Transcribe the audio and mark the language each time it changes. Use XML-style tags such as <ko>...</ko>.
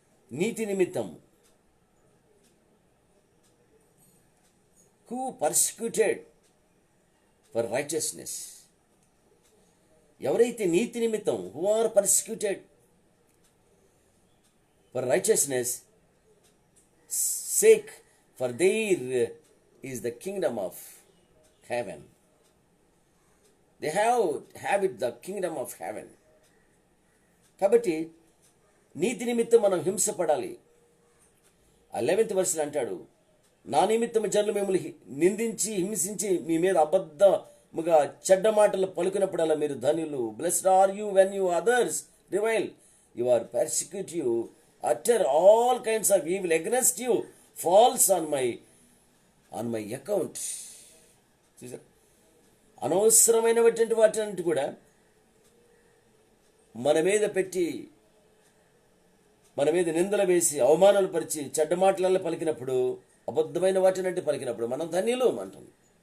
<te>నీతి నిమిత్తం,</te> <en>who persecuted for righteousness,</en> <te>ఎవరైతే నీతి నిమిత్తం,</te> <en>Who are persecuted for righteousness sake, for there is the kingdom of heaven. They have it, the kingdom of heaven.</en> <te>కాబట్టి నీతి నిమిత్తం మనం హింసపడాలి. 11th వర్స్లో అంటాడు, నా నిమిత్తం జనులు మిమ్మల్ని నిందించి హింసించి మీ మీద అబద్ధముగా చెడ్డ మాటలు పలుకున్నప్పుడల్లా మీరు ధన్యులు.</te> <en>Blessed are you when you others revile you, are persecute you, utter all kinds of evil against you, false on my account.</en> <te>చూసారు, అనవసరమైనటువంటి వాటి కూడా మన మీద పెట్టి, మన మీద నిందలు వేసి, అవమానాలు పరిచి, చెడ్డ మాటలలో పలికినప్పుడు, అబద్ధమైన వాటినంటే పలికినప్పుడు మనం ధన్యులు అంటుంది.</te>